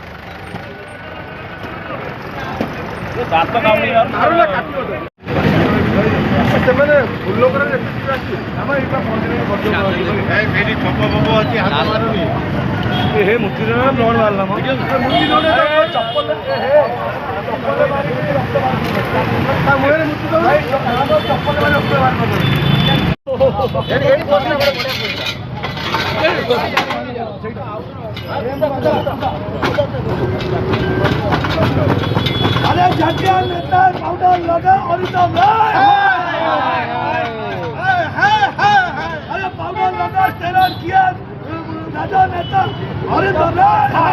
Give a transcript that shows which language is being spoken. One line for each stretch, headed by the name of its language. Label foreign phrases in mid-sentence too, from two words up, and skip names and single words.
Hindi: ये बात तो काम नहीं यार, मारो ना काट दो।
Odia: ସେମାନେ ଫୁଲ ଉପରେ ଦେଖୁଛନ୍ତି ଆମ ଏଇଟା ମନ୍ଦିରରେ ବଡ ଏଇଠି ଛପ ଫପ ଅଛି ହାତ ମାରୁନି ହେ ମୂର୍ତ୍ତିରେ ବ୍ଲଡ ବାହାରିଲା ମ ମୂର୍ତ୍ତି ଦଉନେ ଚପଲ ହେ ଚପଲ ମାରି ରକ୍ତ ବାହାରିଲା ତା ମୁହଁରେ ମୂର୍ତ୍ତି ଦଉନେ ଚପଲ ମାରି ରକ୍ତ ବାହାରିଲା ଏଠି ଏଠି ବସିଲେ ବଡ
Hindi: अरे झाटिया नेता पाउडर लगा अरिंदम राय, अरे पाउडर लगा स्टेरॉइड किया राजा नेता अरिंदम राय,